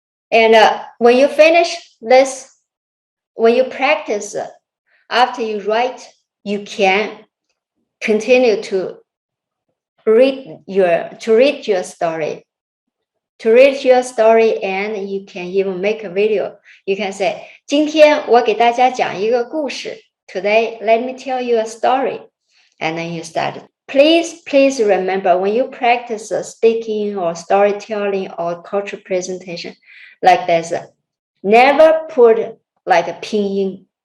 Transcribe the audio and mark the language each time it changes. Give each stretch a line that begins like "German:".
English: And when you finish this, when you practice, after you write, you can continue to read your story. To read your story, and you can even make a video. You can say,
Chinese: 今天我给大家讲一个故事.
English: Today, let me tell you a story. And then you start. Please remember, when you practice speaking or storytelling or cultural presentation like this, never put like a pinyin.